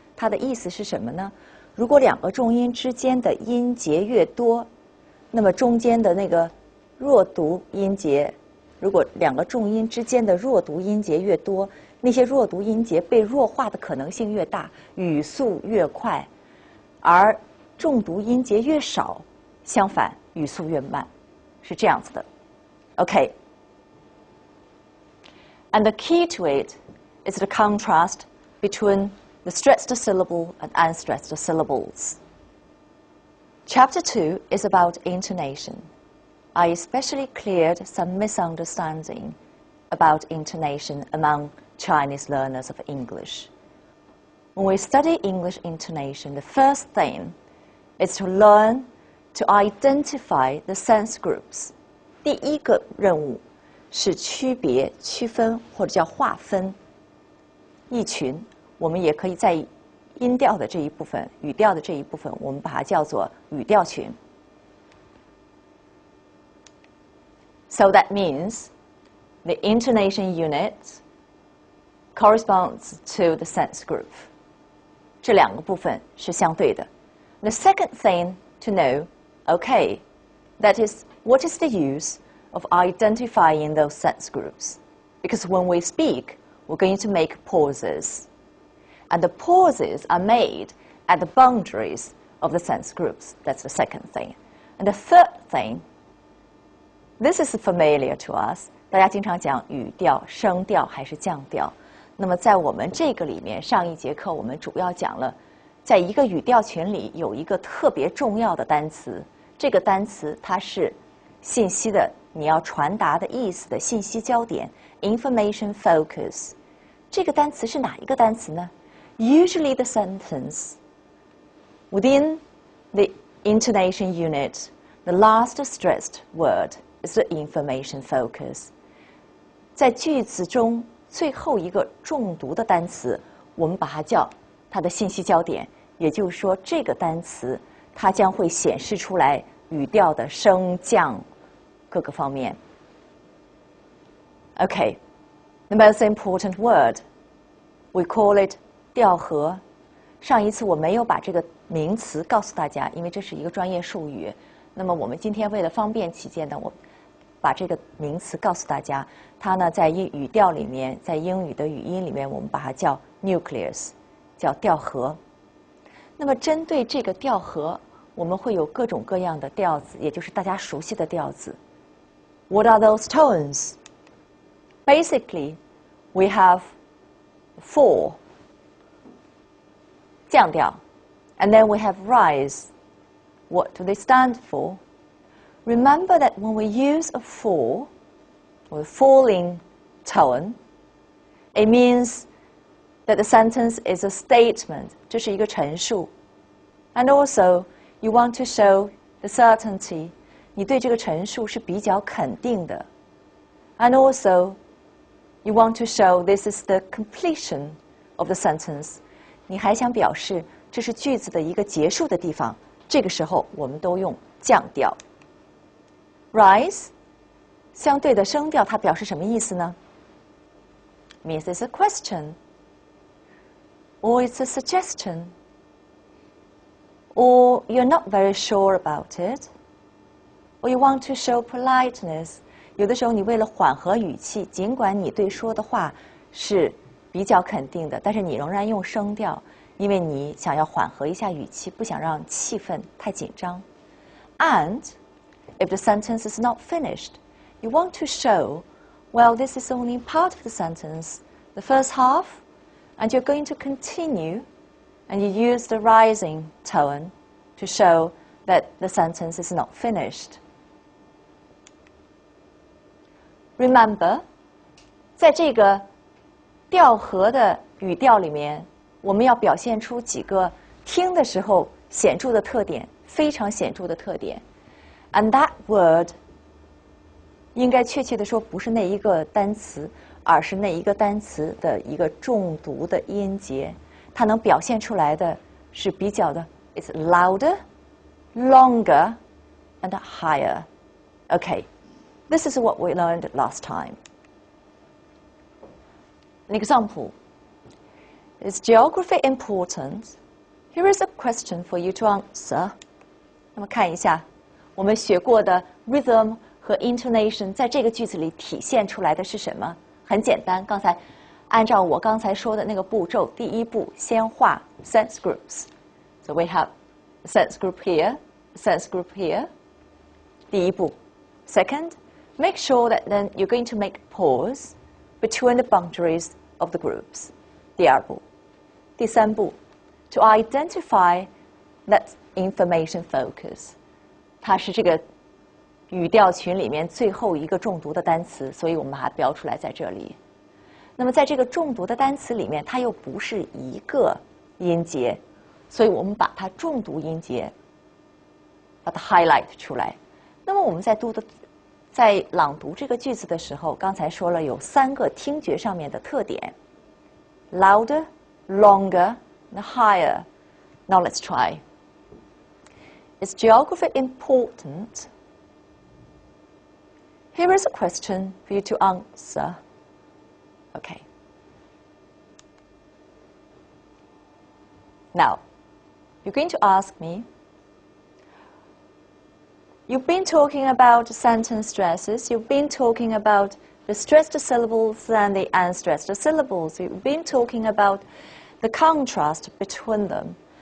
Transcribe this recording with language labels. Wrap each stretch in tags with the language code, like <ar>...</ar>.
<zh>它的意思是什么呢？如果2个重音之间的音节越多，那么中间的那个弱读音节，如果2个重音之间的弱读音节越多，那些弱读音节被弱化的可能性越大，语速越快，而重读音节越少，相反语速越慢，是这样子的。</zh> <en>Okay. And the key to it is the contrast between the stressed syllable and unstressed syllables. Chapter 2 is about intonation. I especially cleared some misunderstanding about intonation among Chinese learners of English. When we study English intonation, the first thing is to learn to identify the sense groups.</en> <zh>第一个任务是区别、区分或者叫划分一群。我们也可以在音调的这一部分、语调的这一部分，我们把它叫做语调群。</zh> <en>So that means the intonation unit corresponds to the sense group.</en> <zh>这2个部分是相对的。</zh> <en>The second thing to know, okay, that is, what is the use of identifying those sense groups? Because when we speak, we're going to make pauses. And the pauses are made at the boundaries of the sense groups. That's the second thing. And the third thing, this is familiar to us.</en> <zh>大家经常讲语调、声调还是降调。那么在我们这个里面，上一节课我们主要讲了，在一个语调群里有一个特别重要的单词，这个单词它是信息的你要传达的意思的信息焦点 information focus。这个单词是哪一个单词呢？</zh> <en>Usually the sentence within the intonation unit, the last stressed word is the information focus.</en> <zh>在句子中最后一个重读的单词，我们把它叫它的信息焦点，也就是说这个单词它将会显示出来语调的升降各个方面。</zh> <en>Okay, the most important word, we call it 调和。</en> <zh>上一次我没有把这个名词告诉大家，因为这是一个专业术语。那么我们今天为了方便起见呢，我把这个名词告诉大家，它呢在语调里面，在英语的语音里面，我们把它叫 nucleus， 叫调核。那么针对这个调核，我们会有各种各样的调子，也就是大家熟悉的调子。</zh> <en>What are those tones? Basically, we have 4降调 and then we have rise. What do they stand for? Remember that when we use a 4 or a falling tone, it means that the sentence is a statement.</en> <zh>这是一个陈述。</zh> <en>And also, you want to show the certainty.</en> <zh>你对这个陈述是比较肯定的。</zh> <en>And also, you want to show this is the completion of the sentence.</en> <zh>你还想表示这是句子的一个结束的地方。这个时候，我们都用降调。</zh> <en>Rise</en> <zh>相对的升调，它表示什么意思呢</zh> <en>？Means it's a question, or it's a suggestion, or you're not very sure about it, or you want to show politeness.</en> <zh>有的时候，你为了缓和语气，尽管你对说的话是比较肯定的，但是你仍然用升调，因为你想要缓和一下语气，不想让气氛太紧张。</zh> <en>And if the sentence is not finished, you want to show, well, this is only part of the sentence, the first half, and you're going to continue, and you use the rising tone to show that the sentence is not finished.</en> <zh>Remember, 在这个调和的语调里面，我们要表现出几个听的时候显著的特点，非常显著的特点。</zh> <en>And that word</en> <zh>应该确切的说不是那一个单词，而是那一个单词的一个重读的音节，它能表现出来的是比较的</zh> <en>it's louder, longer, and higher. Okay, this is what we learned last time. An example. Is geography important? Here is a question for you to answer.</en> <zh>那么看一下我们学过的 rhythm 和 intonation 在这个句子里体现出来的是什么？很简单，刚才按照我刚才说的那个步骤，第一步先画 sense groups.</zh> <en>So we have a sense group here, a sense group here.</en> <zh>第一步。</zh> <en>Second, make sure that then you're going to make pause between the boundaries of the groups.</en> <zh>第二步。第三步</zh> <en>to identify that information focus.</en> <zh>它是这个语调群里面最后一个重读的单词，所以我们把它标出来在这里。那么在这个重读的单词里面，它又不是一个音节，所以我们把它重读音节把它 highlight 出来。那么我们在朗读这个句子的时候，刚才说了有3个听觉上面的特点 ：</zh> <en>louder, longer, and higher. Now let's try. Is geography important? Here is a question for you to answer. Okay. Now, you're going to ask me, you've been talking about sentence stresses, you've been talking about the stressed syllables and the unstressed syllables, you've been talking about the contrast between them.</en>